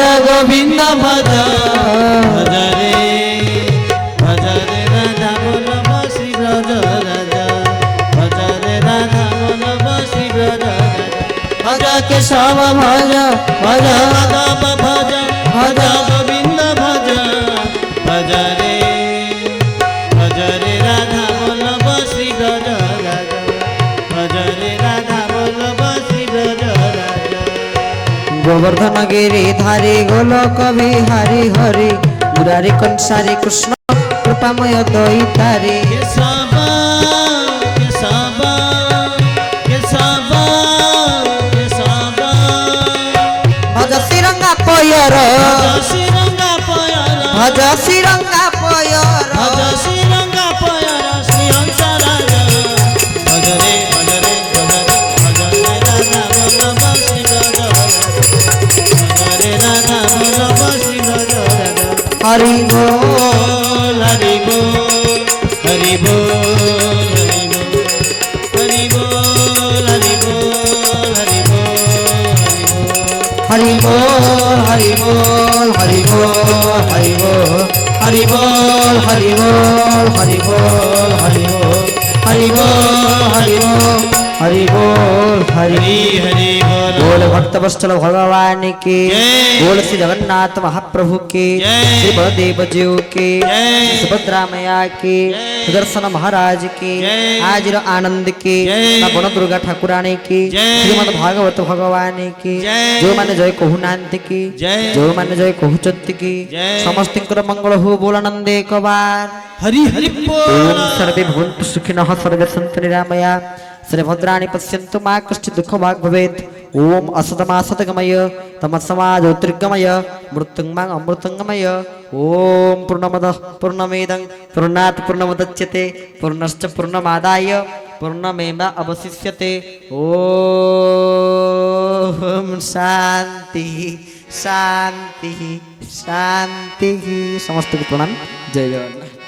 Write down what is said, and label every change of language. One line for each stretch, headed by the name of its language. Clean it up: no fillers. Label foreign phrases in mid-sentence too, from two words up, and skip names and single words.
Hindi: गोविंद भज भज रे राधा वल्लभ श्री ब्रज राजा भज रे राधा वल्लभ श्री ब्रज भज केशव भज भज माधव भज भज गोविंद भज भज रे राधा वल्लभ श्री ब्रज राजा भज रे राधा वल्लभ श्री ब्रज राजा गोवर्धन गिरी धारी गोलोक बिहारी हरि मुरारी कंसारी कृष्ण कृपामय दयितारी केशवा केशवा केशवा केशवा भज श्रीरंगा पयर श्रीरंगा पयर भज श्रीरंगा पयर भज श्रीरंगा पयर श्री हंस राजा भज रे भज रे भज रे राधा वल्लभ श्री ब्रज भज रे राधा वल्लभ श्री ब्रज हरि बोल हरि बोल हरि बोल हरि बोल हरि बोल हरि बोल हरि बोल हरि बोल हरि बोल हरि बोल हरि बोल हरि बोल हरि बोल हरि बोल हरि बोल हरि बोल हरि हरि हरि बोल बोल भक्त वत्सल भगवान की जय। बोल श्री जगन्नाथ महाप्रभु की जय। श्री बलदेव जीव की जय। श्री सुभद्रा मैया की जय। सुदर्शन महाराज की जय।
Odia: ଆଜିର ଆନନ୍ଦ କି
Hindi: जय। मां बन दुर्गा ठाकुरानी की जय। श्रीमद भागवत भगवान की जय।
Odia: ଯୋ ମାନେ ଜୟ କହୁନାନ୍ତ କି
Hindi: जय।
Odia: ଯୋ ମାନେ ଜୟ କହଉଚନ୍ତି କି
Hindi: जय।
Odia: ସମସ୍ତିଙ୍କର ମଙ୍ଗଳ ହୋ ବୋଲାନନ୍ଦେ ଏକ ବାର
Hindi: हरि हरि ओम बोल
Sanskrit: सर्वे भवन्तु सुखिनः सर्वे सन्तु निरामया सर्वे भद्राणि पश्यन्तु मा कश्चित् दुःखं भाग् भवेत् ओम असतमासतगमय तमसमा ज्योतिर्गमय मृत्युंमां अमृतंगमय ओम पूर्णमदः पूर्णमेदं पूर्णात् पूर्णमुदच्यते पूर्णश्च पूर्णमादाय पूर्णमेव अवशिष्यते ओम शांति शांति शांति
Odia: ସମସ୍ତ କୋ ପ୍ରଣାମ
Sanskrit: जय जगन्नाथ।